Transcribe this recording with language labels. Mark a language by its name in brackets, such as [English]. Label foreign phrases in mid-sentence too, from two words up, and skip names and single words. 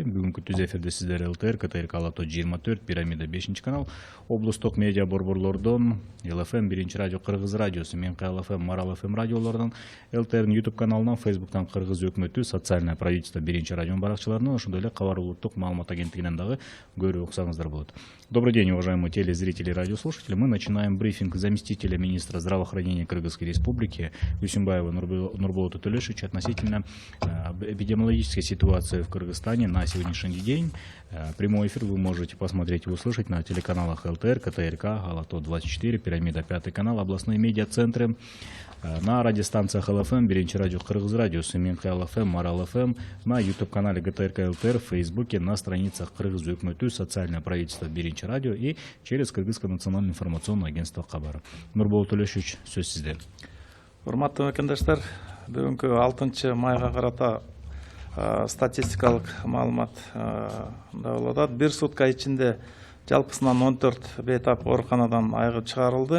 [Kyrgyz] Бүгүнкү түз эфирде сиздер ЛТР, КТРК Алато 24, Пирамида 5 канал, облустук медиа борборлордон ЛФМ 1 радио, Кыргыз радиосу, Менкай ЛФМ, Марал ФМ радиолордон, ЛТРнын YouTube каналынан, Facebooктан Кыргыз өкмөтү, [Russian] социальное правительство [Kyrgyz] 1 радионун баракчаларынан, ошондой эле Кабар улуттук маалымат агенттигинен дагы көрүү уксаңыздар болот. [Russian] Добрый день, уважаемые телезрители и радиослушатели. Мы начинаем брифинг заместителя министра здравоохранения Кыргызской Республики Үсүнбаева Нурболота Төлөшовича относительно эпидемиологической ситуации в Кыргызстане на сегодняшний день. Прямой эфир вы можете посмотреть и услышать на телеканалах ЛТР, КТРК, Алато 24, Пирамида 5 канал, областные медиацентры, на радиостанциях ЛФМ, 1 радио, Кыргыз радиосу, Менкай ЛФМ, Марал ФМ, на YouTube-канале ГТРК ЛТР, в Фейсбуке, на страницах Кыргыз өкмөтү, социальное правительство 1 радио и через Кыргызское национальное информационное агентство Кабар. [Kyrgyz] Нурболот Төлөшович, сөз сизде. Урматтуу мекендештер, бүгүнкү 6 майга карата статистикалык маалымат да болот. Бир сутка ичинде жалпысынан 14 бейтап ооруканадан айыгып чыгарылды.